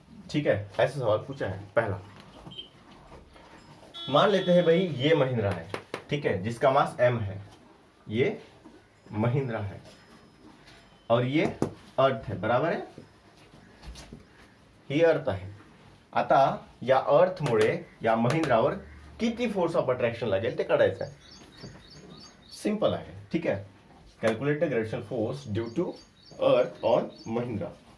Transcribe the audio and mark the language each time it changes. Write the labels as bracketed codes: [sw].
[hi] ठीक है. ऐसा सवाल पूछा है. पहला, मान लेते हैं भाई ये महिंद्रा है. ठीक है, जिसका मास m है, ये महिंद्रा है और ये अर्थ है. [mr] बराबर आहे. ही अर्थ आहे. आता या अर्थमुळे या महिंद्रावर किती फोर्स ऑफ अट्रॅक्शन लागेल ते काढायचं आहे. सिंपल आहे. [hi] ठीक है. [en] Calculate the gravitational force due to earth on Mahindra.